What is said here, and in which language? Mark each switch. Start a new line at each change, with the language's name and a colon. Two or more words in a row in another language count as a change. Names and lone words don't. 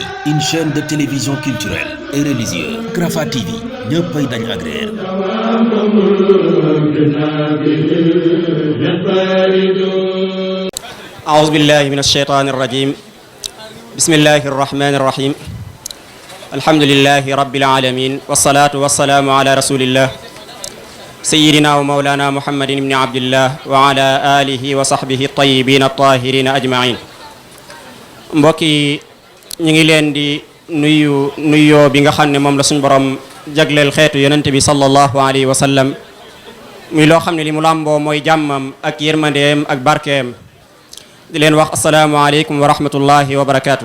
French: une chaîne de télévision culturelle et religieuse Rafah TV
Wolof: ñëppay dañ agréer.
Arabic: أعوذ بالله من الشيطان الرجيم بسم الله الرحمن الرحيم الحمد لله رب العالمين والصلاة والسلام على رسول الله سيدنا ومولانا محمد بن عبد الله وعلى آله وصحبه الطيبين الطاهرين أجمعين
Wolof: mbokk yi ñu ngi leen di nuyoo bi nga xam ne moom la suñu borom jagleel xeetu yonent bi
Arabic: صلى الله عليه وسلم
Wolof: muy loo xam ne li mu làmboo mooy jàmmam ak yërmandeem ak barkeem di leen wax
Arabic: السلام عليكم ورحمة الله وبركاته.